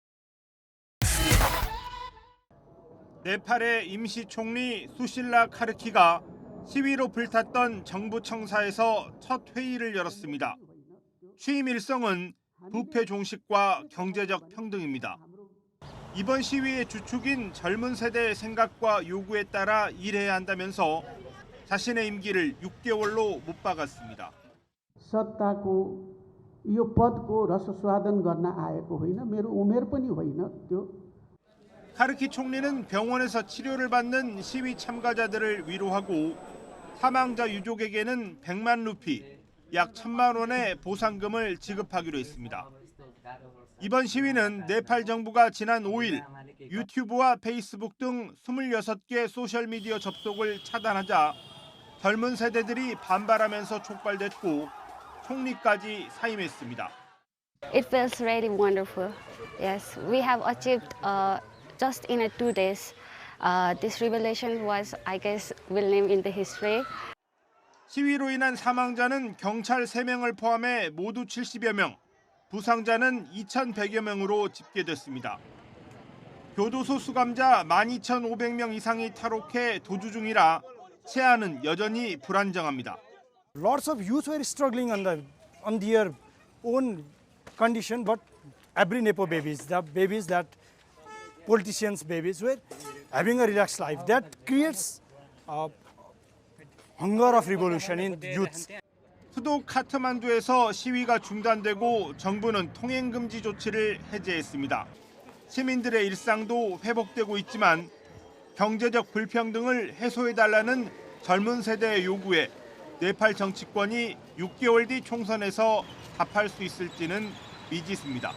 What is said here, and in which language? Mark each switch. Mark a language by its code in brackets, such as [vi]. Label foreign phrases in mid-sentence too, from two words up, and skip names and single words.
[ko] 네팔의 임시총리 수실라 카르키가 시위로 불탔던 정부 청사에서 첫 회의를 열었습니다. 취임 일성은 부패 종식과 경제적 평등입니다. 이번 시위의 주축인 젊은 세대의 생각과 요구에 따라 일해야 한다면서 자신의 임기를 6개월로 못 박았습니다. [ne] सत्ताको यो पदको रसस्वादन गर्न आएको होइन मेरो उमेर पनि होइन त्यो [ko] 카르키 총리는 병원에서 치료를 받는 시위 참가자들을 위로하고 사망자 유족에게는 100만 루피, 약 1,000만 원의 보상금을 지급하기로 했습니다. 이번 시위는 네팔 정부가 지난 5일 유튜브와 페이스북 등 26개 소셜미디어 접속을 차단하자 젊은 세대들이 반발하면서 촉발됐고 총리까지 사임했습니다. [en] It feels really wonderful. Yes, we have achieved just in 2 days. This revelation was, I guess, will name in the history. [ko] 시위로 인한 사망자는 경찰 3명을 포함해 모두 70여 명, 부상자는 2,100여 명으로 집계됐습니다. 교도소 수감자 12,500명 이상이 탈옥해 도주 중이라 치안은 여전히 불안정합니다. [en] Lots of youth were struggling on their own condition, but every Nepo babies, the babies that politicians' babies were having a relaxed life. That creates hunger of revolution in youth. [ko] 수도 카트만두에서 시위가 중단되고 정부는 통행금지 조치를 해제했습니다. 시민들의 일상도 회복되고 있지만 경제적 불평등을 해소해달라는 젊은 세대의 요구에 네팔 정치권이 6개월 뒤 총선에서 답할 수 있을지는 미지수입니다.